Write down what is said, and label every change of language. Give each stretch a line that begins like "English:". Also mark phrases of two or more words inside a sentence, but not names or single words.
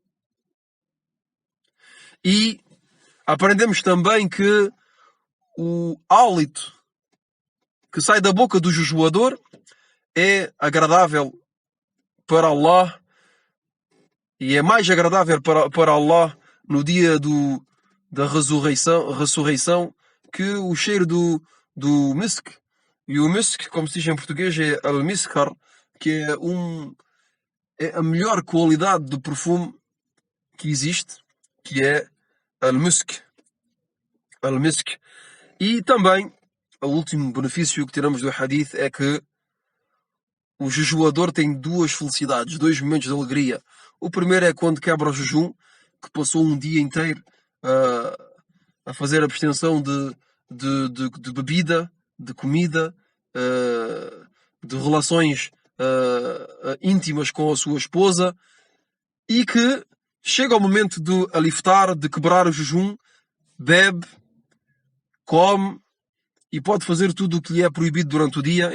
Portuguese: E aprendemos também que o hálito que sai da boca do jejuador é agradável para Allah e é mais agradável para Allah no dia da ressurreição que o cheiro do misk. E o misk, como se diz em português, é al-miskar, que é a melhor qualidade de perfume que existe, que é al-misk. Al-misk. E também, o último benefício que tiramos do hadith é que o jejuador tem duas felicidades, dois momentos de alegria. O primeiro é quando quebra o jejum, que passou um dia inteiro a fazer abstenção de bebida, de comida, de relações íntimas com a sua esposa, e que chega ao momento do aliftar, de quebrar o jejum, bebe, come e pode fazer tudo o que lhe é proibido durante o dia.